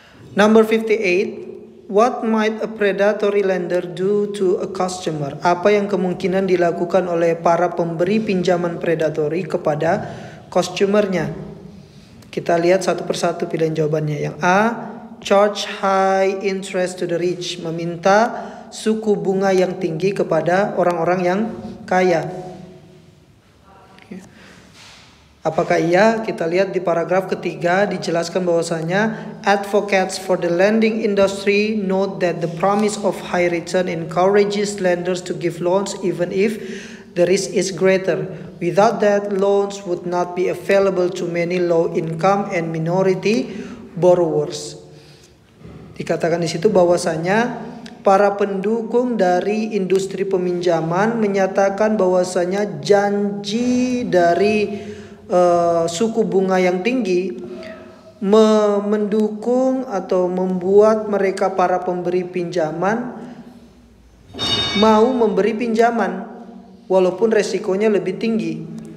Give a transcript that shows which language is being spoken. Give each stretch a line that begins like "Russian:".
English: Number 58, what might a predatory lender do to a customer?
Indonesian: Apa yang kemungkinan dilakukan oleh para pemberi pinjaman predatory kepada customernya? Kita lihat satu persatu pilihan jawabannya. Yang A,
English: charge high interest to the rich,
Indonesian: meminta suku bunga yang tinggi kepada orang-orang yang kaya. Apakah iya? Kita lihat di paragraf ketiga dijelaskan bahwasanya
English: advocates for the lending industry note that the promise of high return encourages lenders to give loans even if the risk is greater. Without that, loans would not be available to many low income and minority borrowers.
Indonesian: Dikatakan di situ bahwasanya para pendukung dari industri peminjaman menyatakan bahwasanya janji dari suku bunga yang tinggi mendukung atau membuat mereka para pemberi pinjaman mau memberi pinjaman walaupun resikonya lebih tinggi.